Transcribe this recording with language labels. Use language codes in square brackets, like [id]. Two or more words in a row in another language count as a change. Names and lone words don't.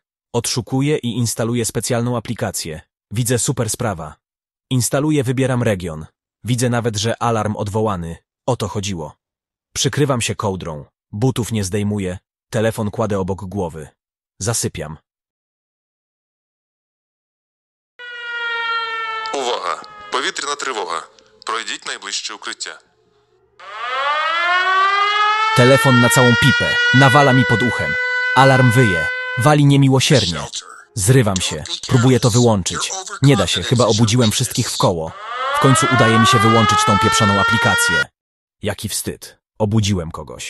[pl] Odszukuję i instaluję specjalną aplikację. Widzę super sprawa. Instaluję, wybieram region. Widzę nawet, że alarm odwołany. O to chodziło. Przykrywam się kołdrą. Butów nie zdejmuję. Telefon kładę obok głowy. Zasypiam. [uk] Увага! Повітряна тривога. Пройдіть найближче укриття. [pl] Telefon na całą pipę. Nawala mi pod uchem. Alarm wyje. Wali niemiłosiernie. Zrywam się. Próbuję to wyłączyć. Nie da się, chyba obudziłem wszystkich w koło. W końcu udaje mi się wyłączyć tą pieprzoną aplikację. Jaki wstyd. Obudziłem kogoś.